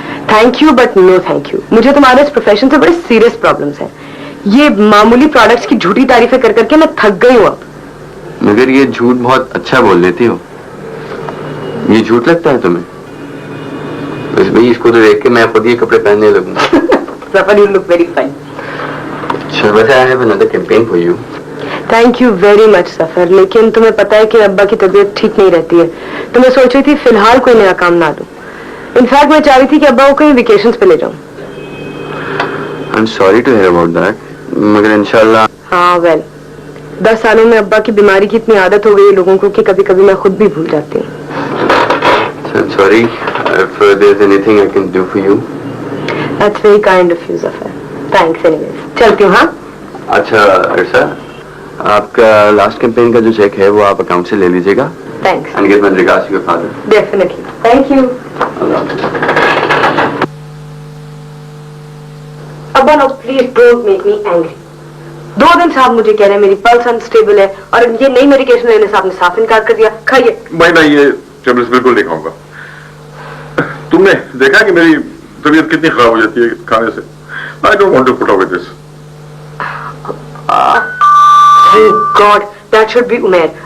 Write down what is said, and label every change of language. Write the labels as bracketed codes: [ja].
[hi] Thank you but no thank you. मुझे तुम्हारे इस प्रोफेशन से बड़े सीरियस प्रॉब्लम्स हैं। ये मामूली प्रोडक्ट्स की झूठी तारीफें कर करके मैं थक गई हूँ अब। मगर ये झूठ बहुत अच्छा बोल लेती हो। ये झूठ लगता है तुम्हें? बस भाई इसको तो देख के मैं खुद ये कपड़े पहनने लगूंगा। [en] Zafar, you look very fine. [hi] अच्छा वैसे I have another campaign for you. Thank you very much सफर, लेकिन तुम्हें पता है कि अब्बा की तबीयत ठीक नहीं रहती है, तो मैं सोच रही थी फिलहाल कोई नया काम ना लूं। इनफैक्ट मैं चाह रही थी कि अब्बा को कहीं वेकेशंस पे ले जाऊं। [en] I'm sorry to hear about that. [hi] मगर इंशाल्लाह। हाँ वेल 10 सालों में अब्बा की बीमारी की इतनी आदत हो गई है लोगों को कि कभी कभी मैं खुद भी भूल जाती हूँ। [en] I'm sorry if there's anything I can do for you. That's very kind of you, Zafar. [hi] Thanks anyways. चलती हूँ हाँ। अच्छा अर्षा, आपका लास्ट कैंपेन का जो चेक है वो आप अकाउंट से ले लीजिएगा। [en] Thanks. And give my regards to your father. Definitely. Thank you. अब्बा no please don't make me angry. [hi] 2 दिन से आप मुझे कह रहे हैं मेरी पल्स अनस्टेबल है और ये नई मेडिकेशन लेने से आपने साफ इनकार कर दिया। खाइए। मैं ये टैबलेट्स बिल्कुल नहीं खाऊंगा। तुमने देखा कि मेरी तबीयत कितनी खराब हो जाती है खाने से। [en] I don't want to put up with this. Thank God, that should be Umer.